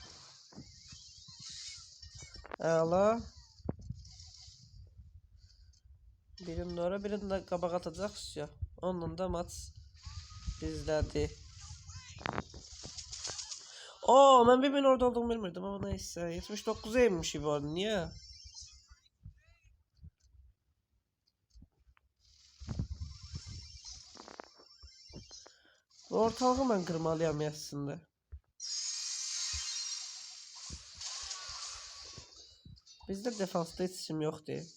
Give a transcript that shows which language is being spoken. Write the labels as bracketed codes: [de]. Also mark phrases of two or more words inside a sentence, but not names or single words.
[az] Əla. Birini de ora, birini de qabaq atacaq. Onunla da maç bizdədir. Oo, mən bir orada olduğumu bilmirdim [tr] ama neyse. 79'a inmiş bu arada. Niye? Ortalığı ben kırmalıyam aslında. Bizde defansta hiç işim yoktu.